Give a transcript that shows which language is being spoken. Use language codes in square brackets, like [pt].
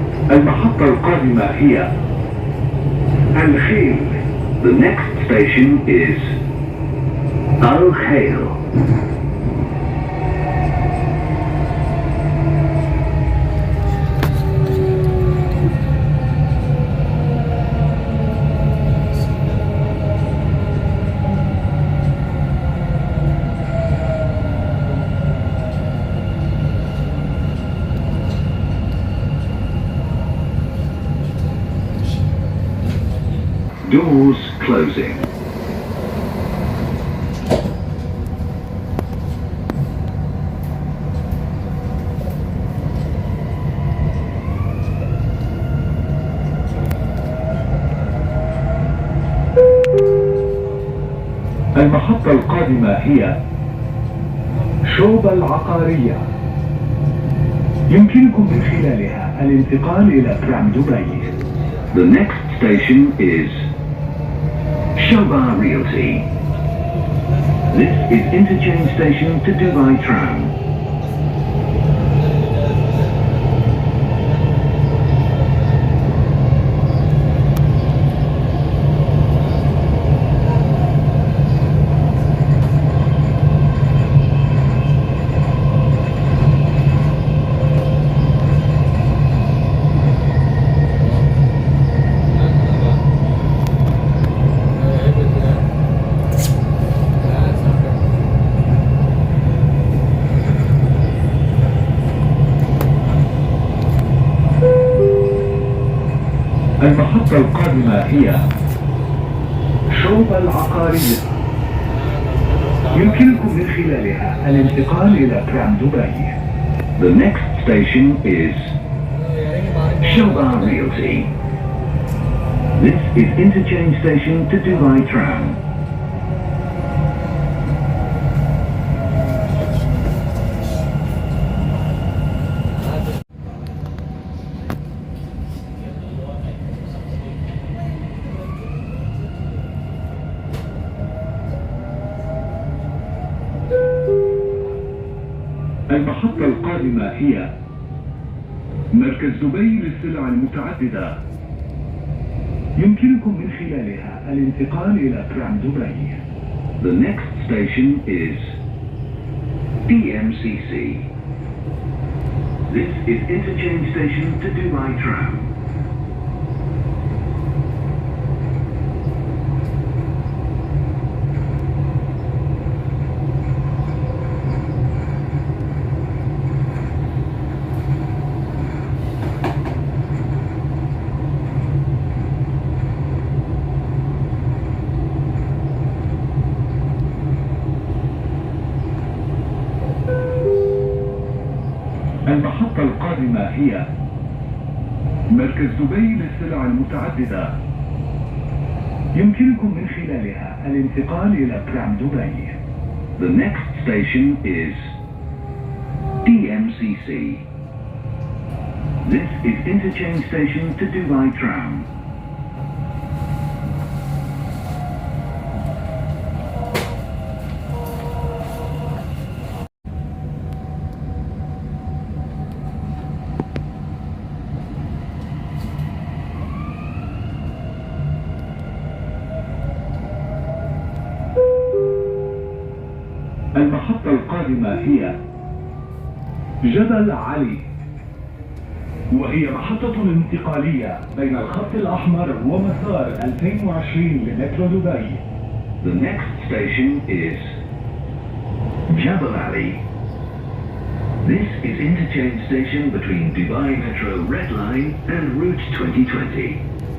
[ar] المحطة القادمة هي الخيل. [en] The next station is Al Khail. Doors closing. [ar] المحطة القادمة هي شوبة العقارية. يمكنكم من خلالها الانتقال إلى ترام دبي. [en] The next station is Shoba Realty. This is interchange station to Dubai Tram. [ar] المحطة القادمة هي شوبة العقارية. يمكنكم من خلالها الانتقال إلى ترام دبي. [en] The next station is Shoba Realty. This is interchange station to Dubai Tram. [ar] المحطة القادمة هي مركز دبي للسلع المتعددة. يمكنكم من خلالها الانتقال إلى ترام دبي. [en] The next station is DMCC. This is interchange station to Dubai Tram. [ar] المحطة القادمة هي مركز دبي للسلع المتعددة. يمكنكم من خلالها الانتقال إلى ترام دبي. [en] The next station is DMCC. This is interchange station to Dubai Tram. [ar] المحطة القادمة هي جبل علي، وهي محطة انتقالية بين الخط الأحمر ومسار 2020 لمترو دبي. [en] The next station is Jebel Ali. This is interchange station between Dubai Metro Red Line and Route 2020.